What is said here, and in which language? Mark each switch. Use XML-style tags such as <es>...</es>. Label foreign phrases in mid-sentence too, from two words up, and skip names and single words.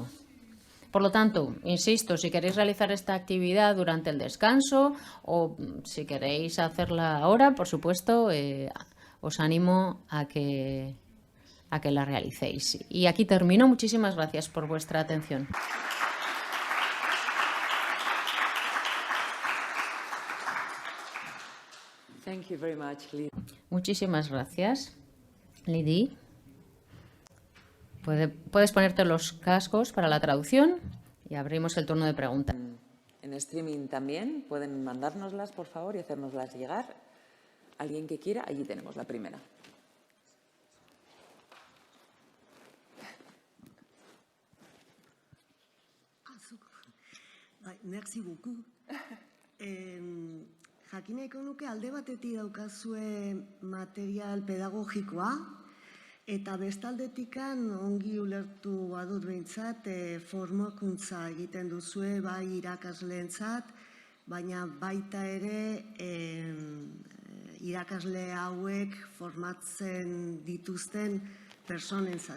<es>Por lo tanto, insisto, si queréis realizar esta actividad durante el descanso o si queréis hacerla ahora, por supuesto, os animo a que la realicéis. Y aquí termino. Muchísimas gracias por vuestra atención.</es> <en>Thank you very much,</en> <es>Lidia. Muchísimas gracias, Lidia. Puedes ponerte los cascos para la traducción y abrimos el turno de preguntas. En streaming también pueden mandárnoslas, por favor, y hacérnoslas llegar. ¿Alguien que quiera? Allí tenemos la primera.</es> <fr>Merci beaucoup.</fr> <eu>Jakin nahiko nuke alde batetik daukazue material pedagogikoa, eta bestaldetikan ongi ulertu badut behintzat formakuntza egiten duzue bai irakasleentzat, baina baita ere irakasle hauek formatzen dituzten personentzat.</eu>